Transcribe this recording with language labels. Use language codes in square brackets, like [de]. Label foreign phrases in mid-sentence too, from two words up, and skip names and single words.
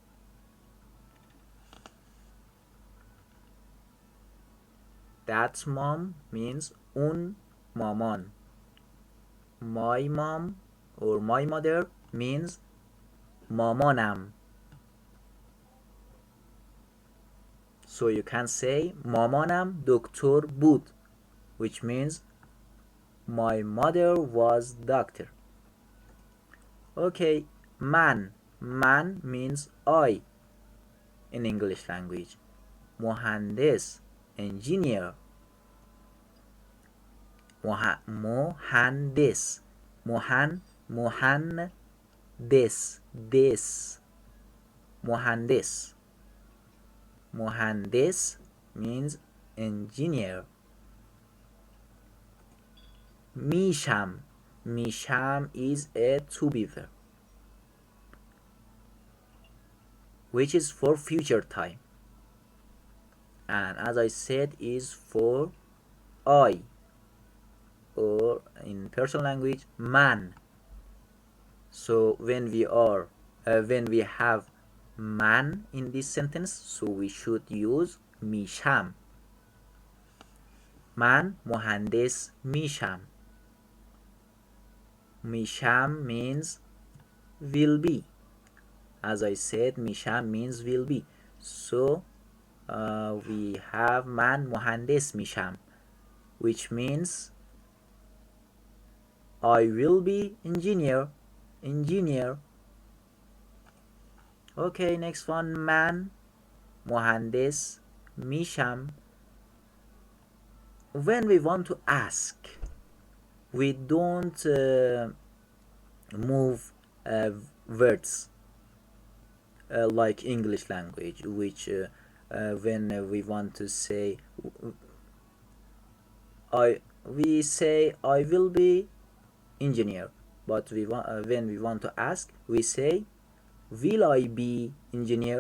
[en] That mom means [fr] un maman. [en] My mom or my mother means مامانم. So you can say [fa] مامانم دکتر بود, [en] which means my mother was doctor. Okay, man means I in English language. [fa] مهندس, engineer. مهندس. مهندس. [en] مهندس means engineer. میشم is a to be verb. which is for future time, and as I said is for I, or in Persian language man. So when we have man in this sentence, so we should use میشم. [fa] من مهندس میشم. [en] میشم means will be. As I said, میشم means will be. So we have [fa] من مهندس میشم, [en] which means I will be engineer. Okay, next one, [fa] من مهندس میشم. [en] When we want to ask, we don't move words like English language, which when we want to say we say I will be engineer, but when we want to ask, we say will I be engineer.